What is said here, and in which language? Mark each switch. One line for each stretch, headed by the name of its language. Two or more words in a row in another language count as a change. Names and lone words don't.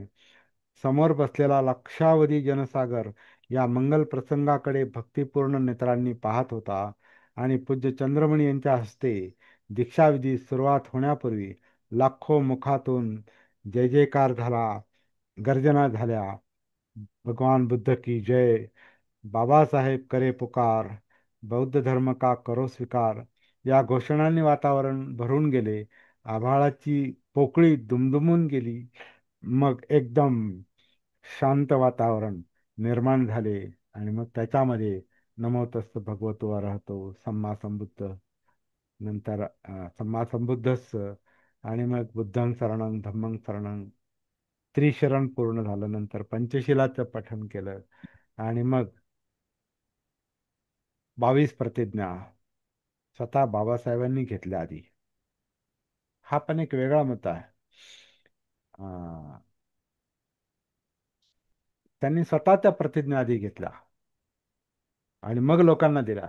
Marathi: समोर बसलेला लक्षावधी जनसागर या मंगल प्रसंगाकडे भक्तिपूर्ण नेत्रांनी पाहत होता आणि पूज्य चंद्रमणी यांच्या हस्ते दीक्षाविधी सुरुवात होण्यापूर्वी लाखो मुखातून जय जयकार झाला, गर्जना झाल्या.
Hindi: भगवान बुद्ध की जय, बाबासाहेब करे पुकार, बौद्ध धर्म का करो स्वीकार
Marathi: या घोषणांनी वातावरण भरून गेले. आभाळाची पोकळी दुमदुमून गेली. मग एकदम शांत वातावरण निर्माण झाले आणि मग त्याच्यामध्ये
Pali: नमो तस् भगवतो अरहतो सम्मा संबुद्ध,
Marathi: नंतर
Pali: सम्मा संबुद्धस्स,
Marathi: आणि मग
Pali: बुद्धं शरणं धम्मं शरणं,
Marathi: त्रिशरण पूर्ण झालं. नंतर पंचशिलाचं पठण केलं आणि मग 22 प्रतिज्ञा स्वतः बाबासाहेबांनी घेतल्या आधी. हा पण एक वेगळा मुद्दा आहे. अं, त्यांनी स्वतः त्या प्रतिज्ञा आधी घेतल्या आणि मग लोकांना दिल्या.